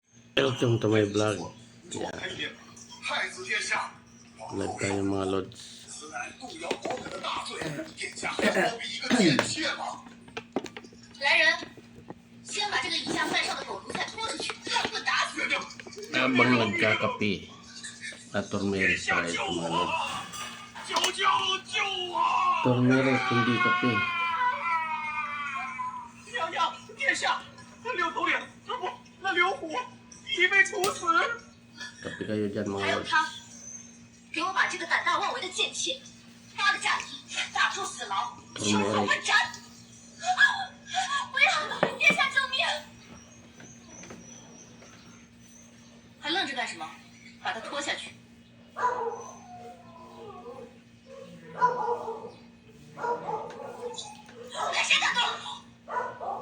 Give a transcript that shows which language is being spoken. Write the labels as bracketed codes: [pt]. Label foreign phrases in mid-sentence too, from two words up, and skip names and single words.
[en] Welcome to my vlog. Yeah. [tl] Vlog tayo mga lods. [zh] 来人，先把这个以下犯上的狗奴才拖出去，乱棍打死。 [tl] Habang nagkakape, turmeric pa ito mga lods. Turmeric, hindi kape. [zh] 娘娘，殿下，六头领不，那刘虎已被处死。 [tl] Kape kayo dyan [zh] 还 [tl] mga [zh] 有 [tl] lods. [zh] 他，给我把这个胆大妄为的贱妾发了嫁衣，打出死牢，凶狠问斩！不要，殿下救命！还愣着干什么？把他拖下去。看谁敢动！